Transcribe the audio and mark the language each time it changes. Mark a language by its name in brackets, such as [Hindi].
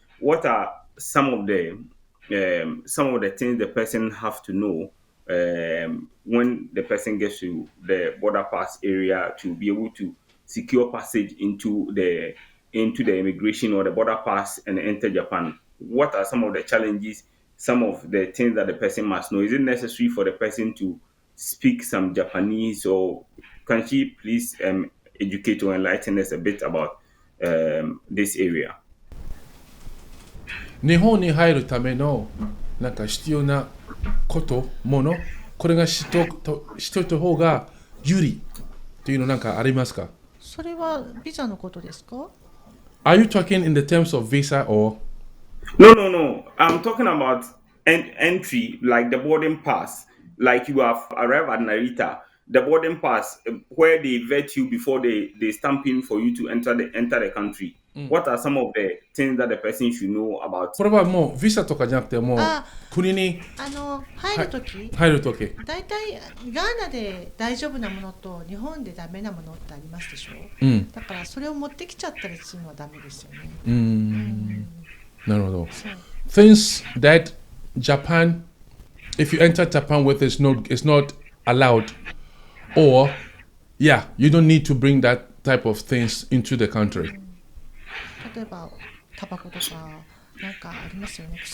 [English] What are some of the things the person have to know when the person gets to the border pass area to be able to secure passage into the immigration or the border pass and enter Japan? What are some of the challenges, some of the things that the person must know? Is it necessary for the person to speak some Japanese, or can she please educate or enlighten us a bit about this area? [Japanese] 日本に入るためのなんか必要なことものこれが知っといた方が有利っていうのなんかありますか？それはビザのことですか？ [English] Are you talking in the terms of visa or No, no, no. I'm talking about entry, like the boarding pass. Like you have arrived at Narita, the boarding pass, where they vet you before they stamp in for you to enter the country. What are some of the things that the person should know about? [Japanese] これはもうビザとかじゃなくてもうあ国に入るとき、入るとき大体ガーナで大丈夫なものと日本でダメなものってありますでしょ、だからそれを持ってきちゃったりするのはダメですよね。なるほど。そう [English] Things that Japan, if you enter Japan with, it's not allowed, or yeah, you don't need to bring that type of things into the country. [Japanese] 例えばタバコとかなんかありますよね。